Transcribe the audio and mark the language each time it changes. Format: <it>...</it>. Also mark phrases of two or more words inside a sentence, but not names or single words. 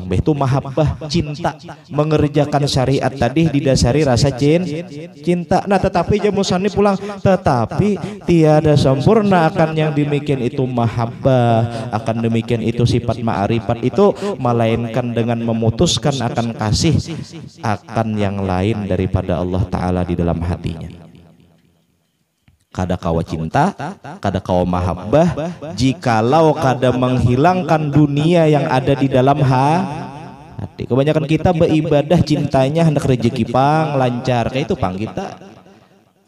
<id>Itu mahabbah cinta mengerjakan syariat tadi didasari rasa cinta. Nah, tetapi jamusan ini pulang tetapi tiada sempurna akan yang demikian itu mahabbah, akan demikian itu sifat ma'rifat itu melainkan dengan memutuskan akan kasih akan yang lain daripada Allah Ta'ala di dalam hatinya.</id> <bjn>Kada kawa cinta, kada kawa mahabbah, jikalau kada menghilangkan dunia yang ada di dalam hati.</bjn> <id>Kebanyakan kita beribadah cintanya hendak rezeki pang lancar, kayak itu pang kita.</id>